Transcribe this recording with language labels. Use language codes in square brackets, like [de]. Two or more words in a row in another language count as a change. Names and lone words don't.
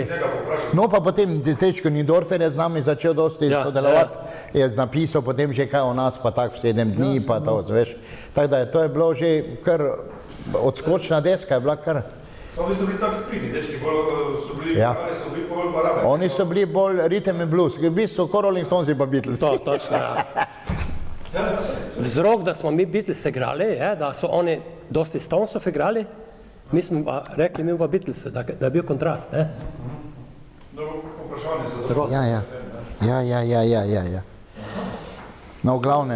[sl] No, pa potem Srečko Nidorfer je z nami začel dosti sodelovati, je napisal potem že kaj o nas, pa tako v 7 dni, pa to, veš. Tako da to je bilo že kar odskočna deska, je bila kar. Samo vi ste bili tako pridni, dečki, bolj so bili, Ja. so bili bolj barabe. Oni so bili bolj [en] rhythm and blues, [sl] v bistvu kot Rolling Stones pa Beatles. To, točno, ja. Vzrok, da smo mi Beatles igrali, je, da so oni dosti Stonesov igrali, mi smo pa rekli, mi pa Beatles, da je bil kontrast, ne? Dobro vprašanje se za Ja. No, v glavnem.